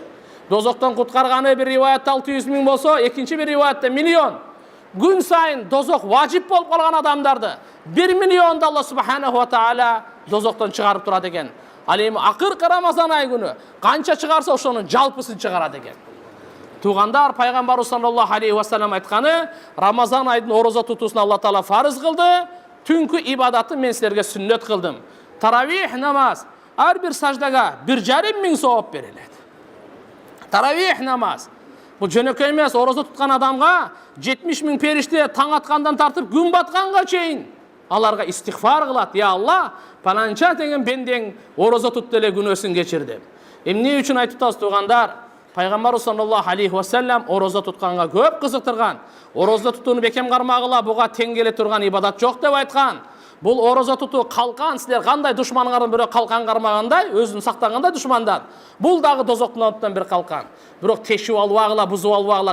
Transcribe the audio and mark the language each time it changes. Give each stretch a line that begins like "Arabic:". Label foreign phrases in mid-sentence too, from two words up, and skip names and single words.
Kyrgyz: Дозоктон куткарганы bir риваятта 600 000 болсо, экинчи bir риваятта миллион. Күн сайын дозок важип болуп калган адамдарды 1 миллионду
Arabic: الله سبحانه وتعالى
Kyrgyz: дозоктон чыгарып турат экен. Ал эми акыркы Рамазан ай күнү канча чыгарса ошонун жалпысын чыгарат экен. Тугандар, пайгамбарыбыз
Arabic: صلى الله عليه وسلم
Kyrgyz: айтканы, Рамазан айдын орозо тутуусун Алла таала фарыз кылды, түнкү ибадатын мен силерге сүннөт кылдым. Таравих намаз ар бир саждага 1,5 миң сооп берилет. Таравих намаз. Бул жөнөкөй эмес, орозо туткан адамга 70 000 периште таң аткандан тартып күн батканга чейин аларга истигфар кылат. Я Алла, паланча деген бендең орозо тутты эле күнөөсүн кечир деп. Эмне үчүн айтып атабыз тугандар? Пайгамбарыбыз
Arabic: صلى الله عليه وسلم
Kyrgyz: орозо тутканга көп кызыктырган. Орозо тутууну бекем кармагыла, буга тең келе турган ибадат жок деп айткан. Бул орозо тутуу калкан, силер кандай душманыңардын бирөө калкан кармагандай, өзүн сактагандай душмандан. Бул дагы дозоктун отунан бир калкан. Бирок тешип албагыла, бузуп албагыла.